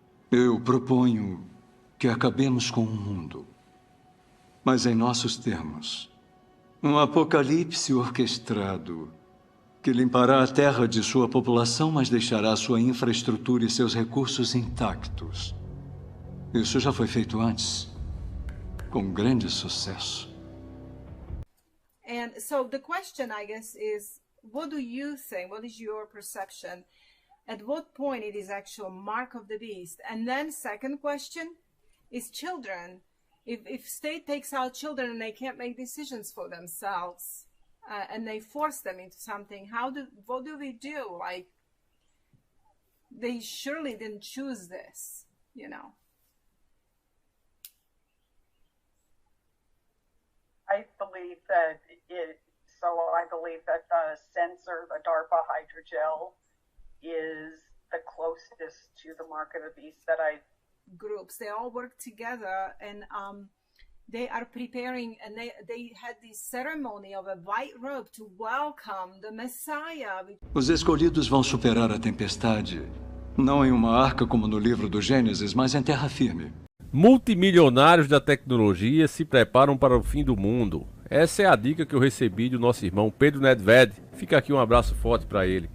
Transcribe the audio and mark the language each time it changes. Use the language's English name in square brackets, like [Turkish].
[Portuguese] Eu proponho que acabemos com o mundo, mas em nossos termos. Um apocalipse orquestrado que limpará a terra de sua população, mas deixará sua infraestrutura e seus recursos intactos. Isso já foi feito antes, com grande sucesso. [English] And so the question, I guess, is what do you think? What is your perception? At what point it is actual mark of the beast? And then second question is children. If state takes out children and they can't make decisions for themselves, and they force them into something, what do we do? Like, they surely didn't choose this, you know. I believe that I believe that the sensor, the DARPA hydrogel, is the closest to the mark of the beast that I... Groups, they all work together, and they are preparing, and they had this ceremony of a white robe to welcome the Messiah. [Portuguese] Os escolhidos vão superar a tempestade, não em uma arca como no livro do Gênesis, mas em terra firme. Multimilionários da tecnologia se preparam para o fim do mundo. Essa é a dica que eu recebi do nosso irmão Pedro Nedved. Fica aqui um abraço forte para ele.